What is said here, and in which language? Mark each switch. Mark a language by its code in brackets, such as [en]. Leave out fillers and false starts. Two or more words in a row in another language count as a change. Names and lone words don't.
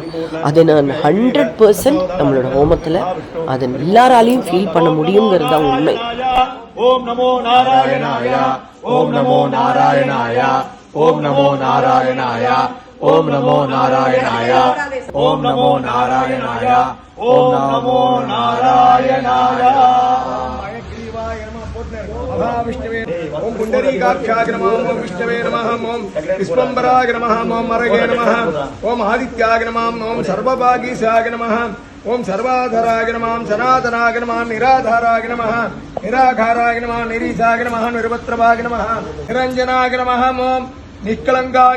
[ta] அதை நான் 100% நம்மளோட ஹோமத்தில் அதை எல்லாராலையும் ஃபீல் பண்ண முடியுங்கிறது தான் உண்மை. [sa] ओम् नमो नारायणाय, ओम् नमो नारायणाय, ओम् नमो नारायणाय, ओम् नमो नारायणाय, ओम् नमो नारायणाय, ओम् नमो नारायणाय. महाविष्णवे ओम पुंडरीकाक्षाय नमः, ओम विष्णवे नमः, ओम विश्वम्भराय नमः, ओम अरगे नमः, ओम आदित्याय नमः, ओम सर्वभागीशाय नमः, ओम सर्वाधाराय नमः, सनातनाय नमः, निराधाराय नमः, निराधाराय नमः, निरीशाय नमः, निरवत्रभाय नमः, निरंजनाय नमः, ओम निष्कलंकाय